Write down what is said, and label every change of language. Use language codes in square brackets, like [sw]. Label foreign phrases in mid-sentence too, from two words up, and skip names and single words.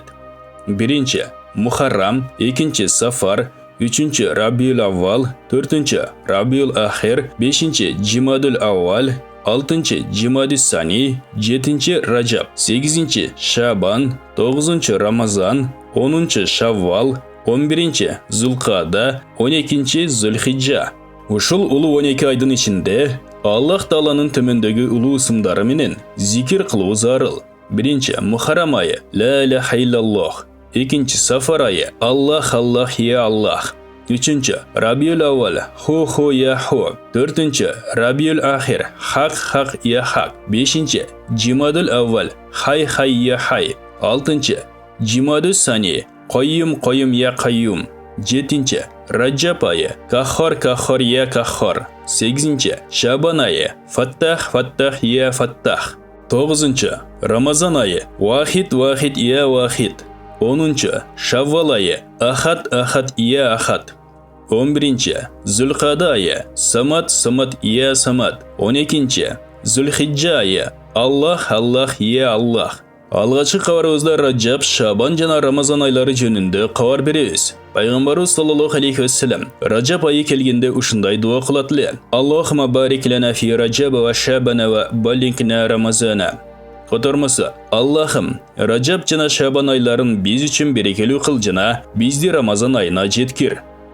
[ky] Биринчи Мухаррам, экинчи Сафар, үчүнчү Рабиул Аввал, төртүнчү Рабиул Ахир, бешинчи Жимадул Аввал, алтынчы Жимадус Сани, жетинчи Раджаб, сегизинчи Шабан, тогузунчу Рамазан, онунчу Шаввал, 11-нчи Зулкада, 12-нчи Зулхиджа. Ушул улуу 12 айдын ичинде Аллах Тааланын төмөндөгү улуу ысымдары менен зикир кылуу зарыл. Биринчи Мухаррам айы [ar] لا إله إلا الله. [ky] Экинчи Сафар айы [ar] الله الله يا الله. [ky] Үчүнчү Рабиул Аввал [ar] هو يا هو. [ky] Төртүнчү Рабиул Ахир [ar] حق يا حق. [ky] Бешинчи Жимадул Аввал [ar] حي يا حي. [ky] Алтынчы Жимадус Сани [ar] قيوم يا قيوم. [ky] Жетинчи Раджаб айы [ar] قهار يا قهار. [ky] Сегизинчи Шабан айы [ar] فتاح يا فتاح. [ky] Тогузунчу Рамазан айы [ar] واحد يا واحد. [ky] Онунчу Шаввал айы [ar] أحد يا أحد. [ky] 11-нчи Зулкада айы [ar] صمد يا صمد. [ky] 12-нчи Зулхиджа айы [ar] الله يا الله. [ky] Алгачкы кабарыбызда Раджаб, Шабан жана Рамазан айлары жөнүндө кабар беребиз. Пайгамбарыбыз [ar] صلى الله عليه وسلم [ky] Раджаб айы келгенде ушундай дуа кылат эле. [ar] اللهم بارك لنا في رجب وشعبان وبلغنا رمضان. [ky] Котормасы, Аллахым, Раджаб жана Шабан айларын биз үчүн берекелүү кыл жана бизди Рамазан айына жеткир.